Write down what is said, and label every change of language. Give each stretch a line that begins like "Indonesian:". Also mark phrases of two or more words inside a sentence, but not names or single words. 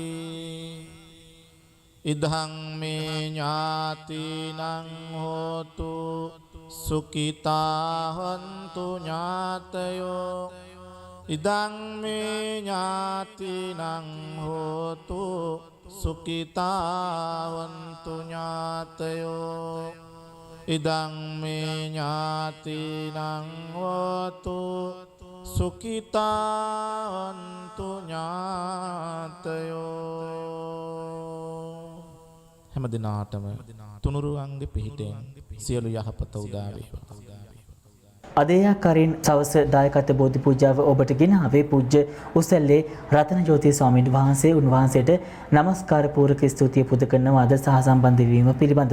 Pali: ඉදං මේ ඥාතිනං හෝතු සුඛිතා හොන්තු ඥාතයෝ ඉදං මේ ඥාතිනං හෝතු සුඛිතා හොන්තු ඥාතයෝ ඉදං මේ ඥාතිනං හෝතු සුඛිතා හොන්තු
Sinhala: ඥාතයෝ හැම දිනාටම තුනුරුවන්ගේ පිහිටෙන් සියලු යහපත උදා වේවා. අද ඒ ආකාරයෙන් සවස දායකත්ව බෝධි පූජාව ඔබට ගෙනාවේ පූජ්‍ය උසැල්ලේ රතනජෝති ස්වාමීන් වහන්සේ. උන්වහන්සේට নমස්කාර පූර්වක ස්තුතිය පුද කරනවා අද සහ සම්බන්ධ වීම පිළිබඳව.